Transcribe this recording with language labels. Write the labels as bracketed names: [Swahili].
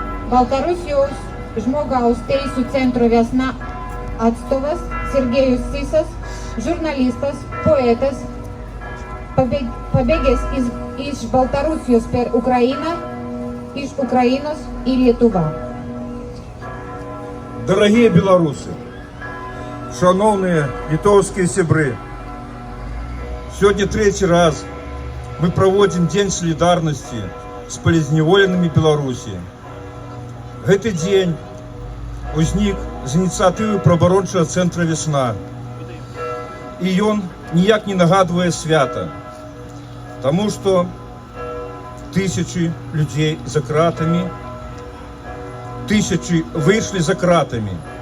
[Lithuanian] Baltarusijos žmogaus teisų centro Vesna atstovas Sergejus Sysas, žurnalistas, poetas, pabėgęs iš Baltarusijos per Ukrainą, iš Ukrainos į Lietuvą. [Russian] Дорогие белорусы, шановные литовские сябры, сегодня третий раз мы проводим День солидарности с полезневоленными Беларуси. [Belarusian] Гэты дзень узнік з ініцыятывы праваабарончага цэнтра «Весна». І ён ніяк не нагадвае свята, таму што тысячи людзей за кратамі, тысячи выйшлі за кратамі.